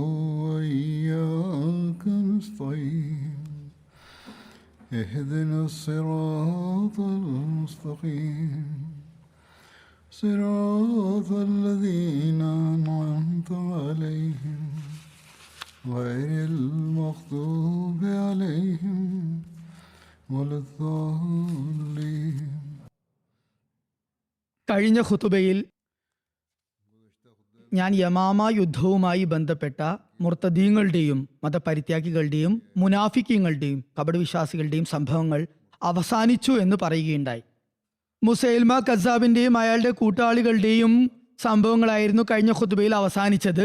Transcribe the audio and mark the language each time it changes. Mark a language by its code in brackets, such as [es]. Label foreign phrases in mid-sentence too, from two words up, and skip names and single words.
[ar] وإياك نستعين اهدنا الصراط المستقيم صراط الذين أنعمت عليهم غير المغضوب عليهم ولا الضالين. [ml] കഴിഞ്ഞ ഖുതുബയിൽ ഞാൻ യമാമ യുദ്ധവുമായി ബന്ധപ്പെട്ട മുർത്തദീങ്ങളുടെയും മതപരിത്യാഗികളുടെയും മുനാഫിക്കീങ്ങളുടെയും കപടവിശ്വാസികളുടെയും സംഭവങ്ങൾ അവസാനിച്ചു എന്ന് പറയുകയുണ്ടായി. മുസൈൽമ കസാബിന്റെയും അയാളുടെ കൂട്ടാളികളുടെയും സംഭവങ്ങളായിരുന്നു കഴിഞ്ഞ ഖുതുബയിൽ അവസാനിച്ചത്.